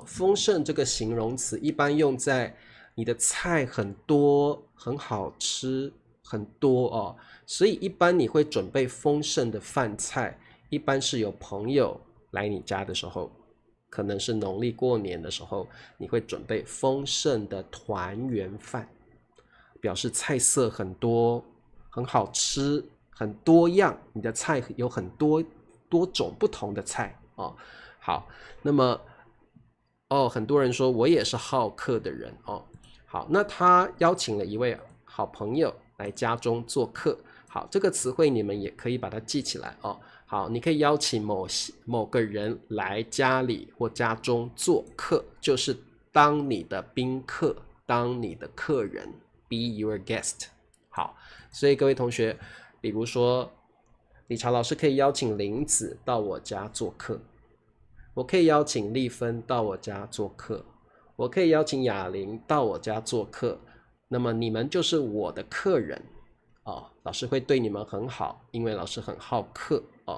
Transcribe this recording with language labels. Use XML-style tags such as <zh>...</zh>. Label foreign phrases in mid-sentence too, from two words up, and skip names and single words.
<zh>豐盛這個形容詞一般用在你的菜很多、很好吃。很多哦，所以一般你會準備豐盛的飯菜，一般是有朋友來你家的時候，可能是農曆過年的時候，你會準備豐盛的團圓飯，表示菜色很多，很好吃，很多樣，你的菜有很多種不同的菜哦。好，那麼很多人說我也是好客的人哦。好，那他邀請了一位好朋友來家中做客。好，這個詞彙你們也可以把它記起來哦。好，你可以邀請某個人來家裡或家中做客，就是當你的賓客，當你的客人 ，</zh> <en>be your guest。</en> <zh>好，所以各位同學，比如說理查老師可以邀請林子到我家做客，我可以邀請麗芬到我家做客，我可以邀請雅玲到我家做客。那麼你們就是我的客人哦，老師會對你們很好，因為老師很好客哦。</zh>